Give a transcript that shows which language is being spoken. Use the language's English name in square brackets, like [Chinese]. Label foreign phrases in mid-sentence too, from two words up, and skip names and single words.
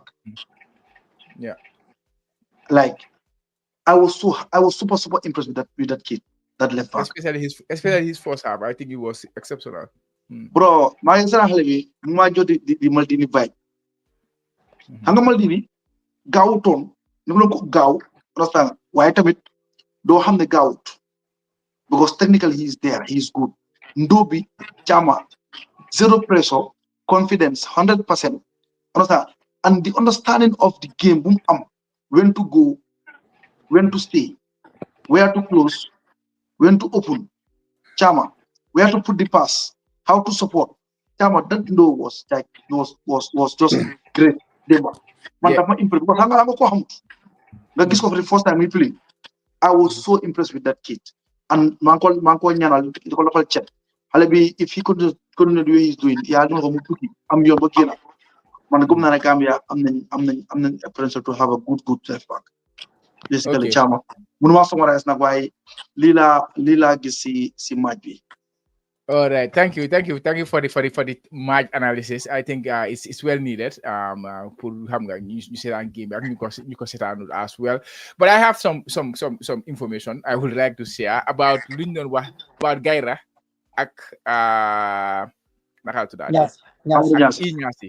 [English] yeah like I was super impressed with that kid that left back especially his first half I think he was exceptional [Wolof] bro maa ngi seen xale bi mu maa jot di Maldini vibe xam nga Maldini gaawutoon dafa la ko gaaw understand waaye tamit doo xam ne gaawut [English] because technically he is there he is good [Wolof] Ndobi Chama [English] zero pressure confidence 100% understand and the understanding of the game [Wolof] bu mu am [English] when to go when to stay where to close when to open Chama where to put the pass how to support Chama that was like was just great [Wolof] démba man dafa impressed because xam nga ko xamut nga gis ko [English] for the first time he play I was so impressed with that kid [Wolof] and maa ngi ko ñaanal di ko loxal cet xale bi [English] if he could continue the way he's doing [Wolof] yaa dina ko mu tukki am yoon ba génn man gëm naa ne Gambia am nañ [English] potential to have a good left back basically [Wolof] Chama mënuma summarize nag waaye lii laa gis si match bi. [English] All right, thank you for the match analysis. I think it's well needed. For you said on game, you can sit down as well. But I have some information I would like to share about London. About Gaira, Inyasi.